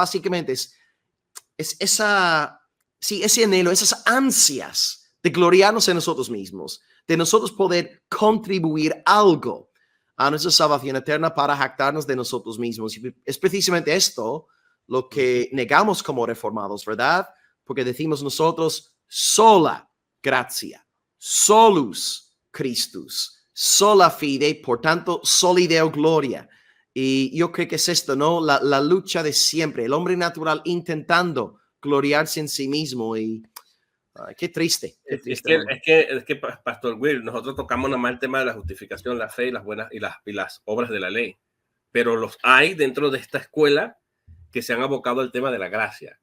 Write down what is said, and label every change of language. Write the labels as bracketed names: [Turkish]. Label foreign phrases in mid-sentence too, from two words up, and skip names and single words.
[Spanish] Básicamente es ese anhelo, esas ansias de gloriarnos en nosotros mismos, de nosotros poder contribuir algo a nuestra salvación eterna para jactarnos de nosotros mismos. Y es precisamente esto lo que negamos como reformados, ¿verdad? Porque decimos nosotros, [Latin] sola gracia, solus Christus, sola fide, [Spanish] por tanto, [Latin] soli Deo gloria. [Spanish] Y yo creo que es esto, ¿no? La lucha de siempre, el hombre natural intentando gloriarse en sí mismo, y Ay, qué triste, Es triste, que, hermano. Pastor Will, nosotros tocamos nada más el tema de la justificación, la fe y las buenas y las obras de la ley. Pero los hay dentro de esta escuela que se han abocado al tema de la gracia.